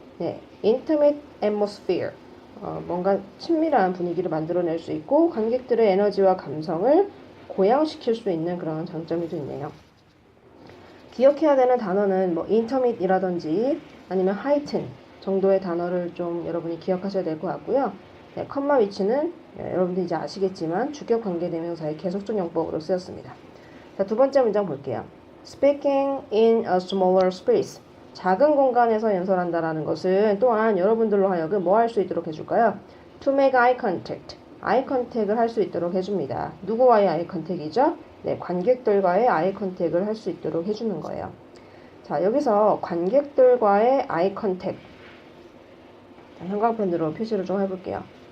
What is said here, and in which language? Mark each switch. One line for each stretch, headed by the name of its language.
Korean: 네, intimate atmosphere, 뭔가 친밀한 분위기를 만들어낼 수 있고 관객들의 에너지와 감성을 고양시킬 수 있는 그런 장점이 또 있네요. 기억해야 되는 단어는 뭐 intimate이라든지 아니면 heighten 정도의 단어를 좀 여러분이 기억하셔야 될 것 같고요. 네, 컴마 위치는 여러분들 이제 아시겠지만 주격 관계대명사의 계속적 용법으로 쓰였습니다. 자, 두 번째 문장 볼게요.
English: Speaking in a smaller space.
Korean: 작은 공간에서 연설한다라는 것은 또한 여러분들로 하여금 뭐 할 수 있도록 해줄까요?
English: To make eye contact.
Korean: 아이 컨택을 할 수 있도록 해줍니다. 누구와의 아이 컨택이죠? 네, 관객들과의 아이 컨택을 할 수 있도록 해주는 거예요. 자, 여기서 관객들과의 아이 컨택. 형광펜으로 표시를 좀 해볼게요.